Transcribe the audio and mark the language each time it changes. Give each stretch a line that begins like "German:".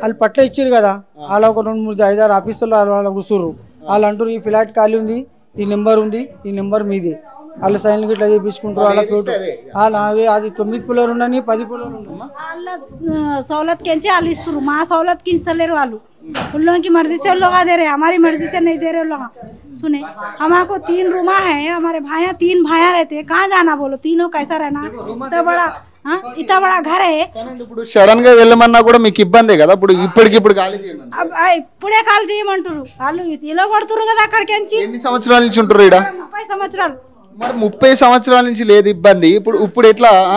Telugu: వాళ్ళు పట్ల ఇచ్చారు కదా, వాళ్ళ ఒక 2, 3, 5, 6 ఆఫీసులు వాళ్ళ కూర్చురు. వాళ్ళు అంటారు ఈ ఫ్లాట్ ఖాళీ ఉంది, ఈ నెంబర్ ఉంది, ఈ నెంబర్ మీదే. వాళ్ళు సైన్లు ఇట్లా చేయించుకుంటారు. వాళ్ళ అది 9 ఫ్లోర్ ఉండని 10 ఫ్లోర్ ఉండమ్మా. వాళ్ళ సౌలత్
Hindi: के
Telugu: వాళ్ళు ఇస్తారు, మా సౌలత్ కి ఇస్తలేరు వాళ్ళు.
Hindi: उन लोगों की मर्जी से लोग दे रहे, हमारी मर्जी से नहीं दे रहे लोग. सुने, हमारे 3 रूमा है, हमारे भाइयाँ 3 भाइयाँ रहते हैं, कहाँ जाना बोलो? तीनों कैसा रहना? तो बड़ा इतना बड़ा घर है.
Telugu: ఇప్పుడు సడన్ గా వెళ్ళమన్నా కూడా మీకు ఇబ్బందే కదా. ఇప్పుడు ఇప్పటికిప్పుడు ఖాళీ చేయమని ఇప్పుడే ఖాళీ చేయమంటారు వాళ్ళు. ఇలా కొడుతున్నారు కదా అక్కడికి. ఎన్ని సంవత్సరాల నుంచి ఉంటారు ఇక్కడ? 30 సంవత్సరాలు. మరి 30 సంవత్సరాల నుంచి లేదు ఇబ్బంది, ఇప్పుడు ఎట్లా